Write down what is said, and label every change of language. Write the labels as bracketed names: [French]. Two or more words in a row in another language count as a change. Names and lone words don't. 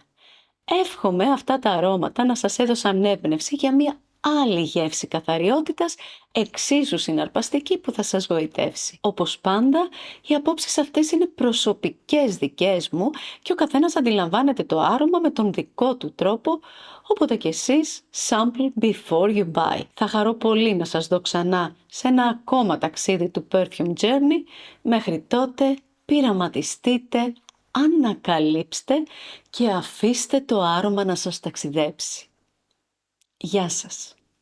[Greek] Εύχομαι αυτά τα αρώματα να σας έδωσαν έμπνευση για μια άλλη γεύση καθαριότητας εξίσου συναρπαστική που θα σας γοητεύσει. Όπως πάντα, οι απόψεις αυτές είναι προσωπικές δικές μου και ο καθένας αντιλαμβάνεται το άρωμα με τον δικό του τρόπο, οπότε και εσείς [English] sample before you buy. [Greek] Θα χαρώ πολύ να σας δω ξανά σε ένα ακόμα ταξίδι του Perfume Journey. Μέχρι τότε, πειραματιστείτε, ανακαλύψτε και αφήστε το άρωμα να σας ταξιδέψει. Γεια σας!